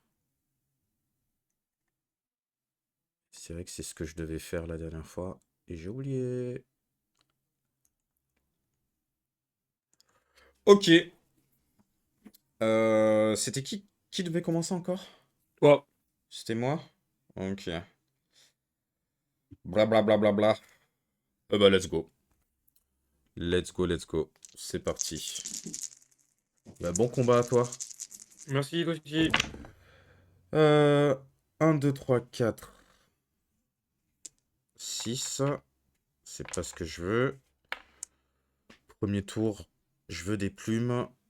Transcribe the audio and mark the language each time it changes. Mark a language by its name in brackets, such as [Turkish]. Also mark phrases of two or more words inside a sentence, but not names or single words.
[French] C'est vrai que c'est ce que je devais faire la dernière fois. Et j'ai oublié. Ok. C'était qui devait commencer encore? Toi. C'était moi? Ok. Bla bla bla bla bla. [English] Bah let's go. Let's go. [French] C'est parti. Bah, bon combat à toi. Merci, toi aussi. Euh, 1, 2, 3, 4, 6. C'est pas ce que je veux. Premier tour, je veux des plumes.